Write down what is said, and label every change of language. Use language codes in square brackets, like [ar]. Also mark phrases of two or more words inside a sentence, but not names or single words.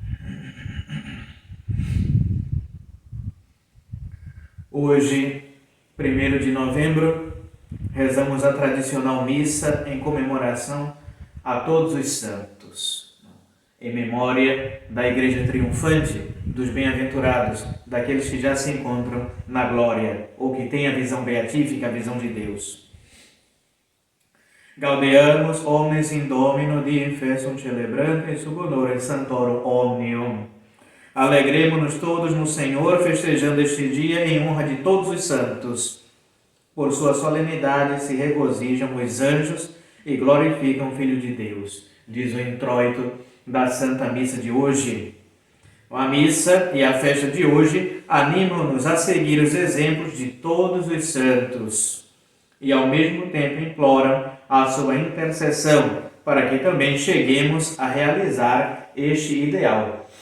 [pt] Hoje, 1º de novembro, rezamos a tradicional missa em comemoração a todos os santos, em memória da Igreja triunfante, dos bem-aventurados, daqueles que já se encontram na glória, ou que têm a visão beatífica, a visão de Deus. [la] Gaudeamus omnes in Domino diem festum celebrante sub honore Santorum omnium. [pt] Alegremo-nos todos no Senhor, festejando este dia em honra de todos os santos. Por sua solenidade se regozijam os anjos e glorificam o Filho de Deus, diz o introito da Santa Missa de hoje. A missa e a festa de hoje animam-nos a seguir os exemplos de todos os santos e ao mesmo tempo imploram a sua intercessão para que também cheguemos a realizar este ideal.